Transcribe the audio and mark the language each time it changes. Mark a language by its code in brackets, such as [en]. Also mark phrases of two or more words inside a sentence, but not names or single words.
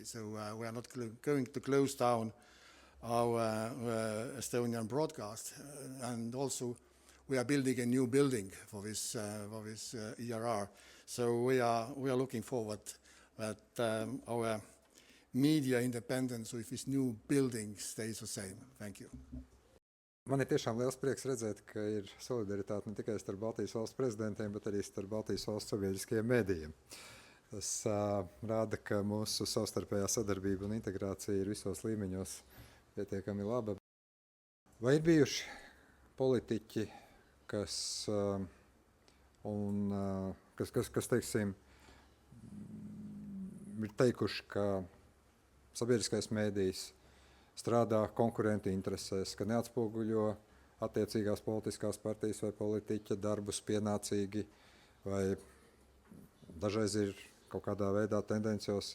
[en] So we are not going to close down our Estonian broadcast. And also we are building a new building for this ERR. So we are looking forward that our media independence with this new building stays the same. Thank you. [lv] Man ir tiešām liels prieks redzēt, ka ir solidaritāte ne tikai starp Baltijas valstu prezidentiem, bet arī starp Baltijas valstu sabiedriskajiem mēdījiem. Tas rāda, ka mūsu savstarpējā sadarbība un integrācija ir visos līmeņos pietiekami laba. Vai ir bijuši politiķi, kas teiksim, ir teikuši, ka sabiedriskais mēdījis strādā konkurentu interesēs, ka neatspoguļo attiecīgās politiskās partijas vai politiķa darbus pienācīgi, vai dažreiz ir kaut kādā veidā tendencios.